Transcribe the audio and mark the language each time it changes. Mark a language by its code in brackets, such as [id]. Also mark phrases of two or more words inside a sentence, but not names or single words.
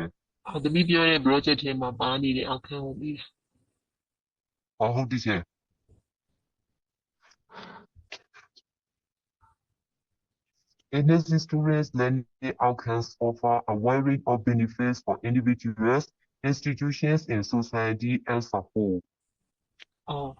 [my] သမီးပြောတဲ့ project ထဲမှာပါနေတဲ့ outcome ကိုပြီးတာ [en] ဟုတ် teacher enhancing students learning outcomes offer a wide range of benefits for individuals institutions and society as a whole [my] အော်